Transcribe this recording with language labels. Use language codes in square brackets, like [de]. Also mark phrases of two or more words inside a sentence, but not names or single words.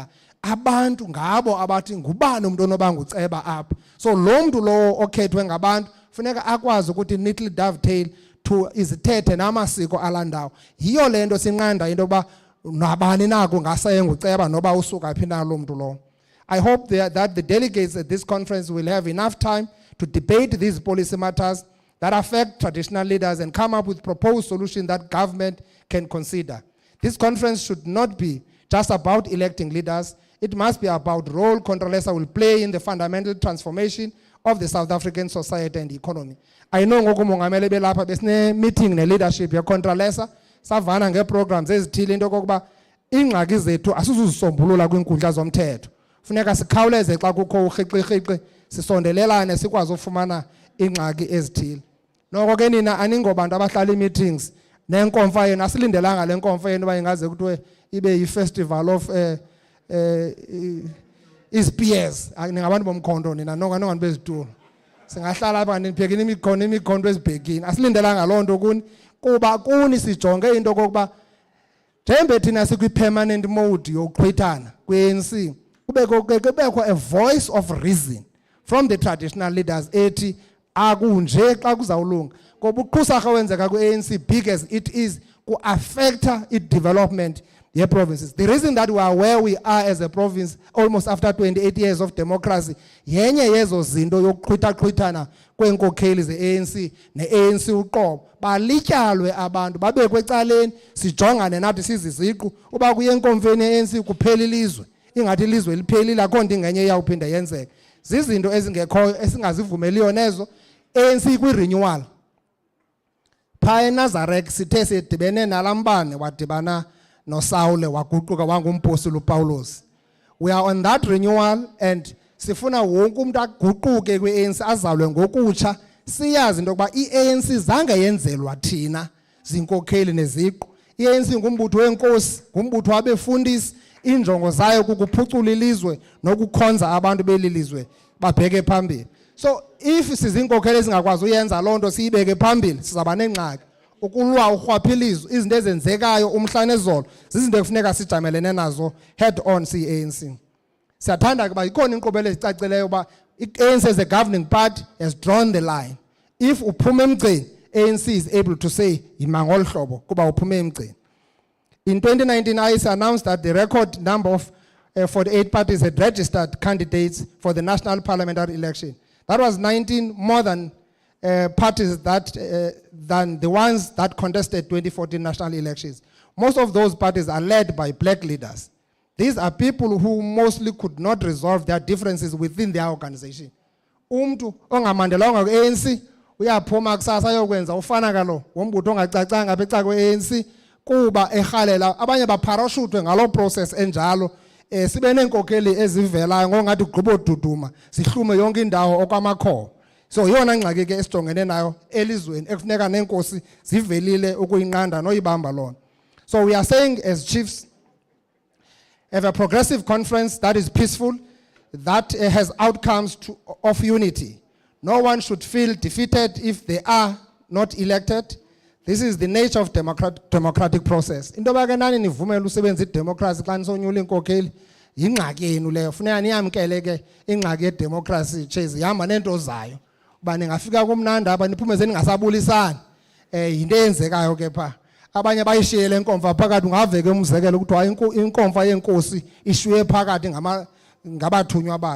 [xh] Abantu ngabo abathi ngubani umuntu onoba nguceba apha. So lo mntu lowo okhethwe ngabantu funeka akwazi ukuthi [en] neatly dovetail to [xh] izithethe namasiko alandawo. Yiyo le nto sinqanda into yokuba nabani nako ngasaye nguceba noba usuka phi na lo mntu lowo. [en] I hope that the delegates at this conference will have enough time to debate these policy matters that affect traditional leaders and come up with proposed solutions that government can consider. This conference should not be just about electing leaders. It must be about the role Contralesa will play in the fundamental transformation of the South African society and economy. I know [xh] ngokumongameli belapha besine meeting ne-leadership ye-Contralesa, savana nge-programs ezithile into yokokuba iingxaki zethu asizuzisombulula kwiinkundla zomthetho. Funeka sikhawuleze xa kukho urhiqi-rhiqi sisondelelane sikwazi ufumana iingxaki ezithile. Noko ke nina aningobantu abahlala ii-meetings nenkomfa yenu, asilindelanga le nkomfa yenu uba ingaze kuthiwe ibe yi- [en] festival of [xh] izipiyes. Ningabantu bomkhonto nina nongantu bezitulo. Singahlala apha niphekile imikhonto ezibhekini. Asilindelanga loo nto kuni kuba kuni sijonge into okokuba njembe thina sikwi-permanent mode yokuqhwithana kwe-ANC kubekho [en] a voice of reason from the traditional leaders [xh] ethi akunje xa kuzawulunga ngoba uqhusarha wenzeka ku-ANC [en] big as it is [xh] ku-affecta i-development ye-provinces. [en] The reason that we are where we are as a province almost after 28 years of democracy [xh] yenye yezo zinto yokuqhwitha-qhwithana kweenkokheli ze-ANC ne-ANC uqobo balityalwe abantu babekwe ecaleni sijongane nathi siziziqu uba kuye enkomfeni ye-ANC kuphela ilizwe ingathi ilizwe liphelile akho nto ingenye iyawuphinda yenzeka zizinto ezingekhoyo esingazivumeliyo nezo. ANC kwi-renewal phaa eNazarek sithe sidibene nalambane wadibana noSawule waguquka wangumpostile uPawulos. [en] We are on that renewal and [xh] sifuna wonke umuntu aguquke kwi-ANC azalwe ngokutsha siyazi into yokuba i-ANC zange yenzelwa thina zinkokheli neziqu. I-ANC ngumbutho wenkosi ngumbutho wabefundisi injongo zayo kukuphucula ilizwe nokukhonza abantu belilizwe babheke phambili. [en] So if [xh] sizinkokheli ezingakwazi uyenza loo nto siyibeke phambili sizaba nengxaki. Ukulwa urhwaphilizo izinto ezenzekayo umhla nezolo zizinto ekufuneka sijamelene nazo [en] head on [xh] si-ANC. Siyathanda kuba ikhona inkqubela ezicacileyo uba i-ANC [en] as a governing party has drawn the line. [xh] If uphuma emgceni, ANC [en] is able to say [xh] yima ngolu hlobo kuba uphume emgceni. [en] In 2019, IEC announced that the record number of 48 parties had registered candidates for the national parliamentary election. That was 19 more than parties than the ones that contested 2014 national elections. Most of those parties are led by black leaders. These are people who mostly could not resolve their differences within their organization. [xh] Umntu ongamandelwanga ku-ANC uyaphuma kusasa ayokwenza ufana kalo wombutho ongacacanga apha eca kwe-ANC kuba erhalela abanye bapharashutwe ngaloo process enjalo. Sibe neenkokheli ezivelayo ngongathi gqiboduduma zihlume yonke indawo okwamakhowa. So yona ngxaki ke esijongene nayo elizweni ekufuneka neenkosi zivelile ukuyinqanda noyibamba lona. [en] So we are saying as chiefs, have a progressive conference that is peaceful, that has outcomes of unity. No one should feel defeated if they are not elected. This is the nature of democratic process. [xh] Into yoba ke nani nivumele usebenza idemocracy xa nisonyula iinkokheli yingxaki yenu leyo. Funeka niyamkele ke ingxaki yedemocracy chase ihamba neento zayo. Uba ningafika kumnandi apha niphumeze ningasabulisani yinto eyenzekayo ke phaa. Abanye bayishiyele inkomfa phakathi ungaveke umzekelo kuthiwa inkomfa yenkosi ishiywe phakathi ngabathunywa bayo.